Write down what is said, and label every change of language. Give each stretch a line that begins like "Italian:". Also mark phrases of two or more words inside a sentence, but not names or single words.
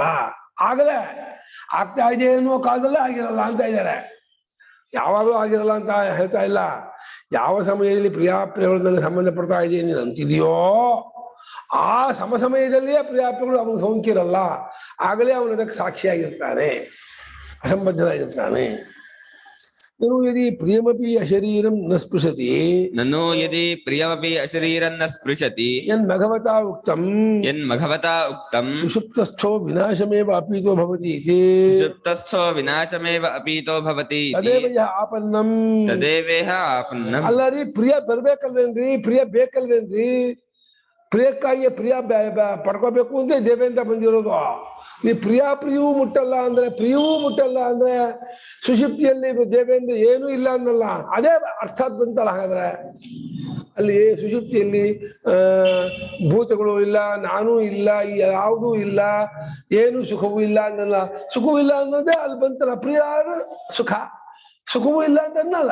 Kannada: ಆಗಲೇ ಆಗ್ತಾ ಇದೆ ಅನ್ನೋ ಕಾಲದಲ್ಲೇ ಆಗಿರಲ್ಲ ಅಂತ ಇದ್ದಾರೆ ಯಾವಾಗಲೂ ಆಗಿರಲ್ಲ ಅಂತ ಹೇಳ್ತಾ ಇಲ್ಲ ಯಾವ ಸಮಯದಲ್ಲಿ ಪ್ರಿಯಾಪ್ರಿಯಗಳ ಮೇಲೆ ಸಂಬಂಧ ಪಡ್ತಾ ಇದೆ ನೀನು ಅಂತಿದೆಯೋ ಆ ಸಮಯದಲ್ಲಿಯೇ ಪ್ರಿಯಾಪ್ರಿಯಗಳು ಅವನಿಗೆ ಸೋಂಕಿರಲ್ಲ ಆಗಲೇ ಅವನು ಅದಕ್ಕೆ ಸಾಕ್ಷಿಯಾಗಿರ್ತಾನೆ ಅಸಂಬದ್ಧನಾಗಿರ್ತಾನೆ
Sanskrit: ननु यदि प्रियमपि अशरीरं न स्पृशति ननु यदि प्रियमपि अशरीरं न स्पृशति यन्मघवता उक्तं सुषुप्तस्थो विनाशमेव अपीतो भवति इति सुषुप्तस्थो विनाशमेव अपीतो भवति तदेव यः आपन्नम्
Kannada: ಅಲ್ಲಾರೀ ಪ್ರಿಯ ಬರಬೇಕಲ್ವೇನ್ರಿ ಪ್ರಿಯ ಬೇಕಲ್ವೇನ್ರಿ ಪ್ರಿಯಕ್ಕಾಗಿ ಪ್ರಿಯ ಪಡ್ಕೋಬೇಕು ಅಂತ ದೇವೇಂದ್ರ ಬಂದಿರೋದು ನೀ ಪ್ರಿಯವೂ ಮುಟ್ಟಲ್ಲ ಅಂದ್ರೆ ಸುಷುಪ್ತಿಯಲ್ಲಿ ದೇವೇಂದ್ರ ಏನೂ ಇಲ್ಲ ಅನ್ನಲ್ಲ ಅದೇ ಅರ್ಥಾತ್ ಬಂತಲ್ಲ ಹಾಗಾದ್ರೆ ಅಲ್ಲಿ ಸುಷುಪ್ತಿಯಲ್ಲಿ ಭೂತಗಳು ಇಲ್ಲ ನಾನೂ ಇಲ್ಲ ಯಾವುದೂ ಇಲ್ಲ ಏನು ಸುಖವೂ ಇಲ್ಲ ಅನ್ನಲ್ಲ ಸುಖವೂ ಇಲ್ಲ ಅನ್ನೋದೇ ಅಲ್ಲಿ ಬಂತಲ್ಲ ಪ್ರಿಯ ಸುಖವೂ ಇಲ್ಲ ಅಂತ ಅನ್ನಲ್ಲ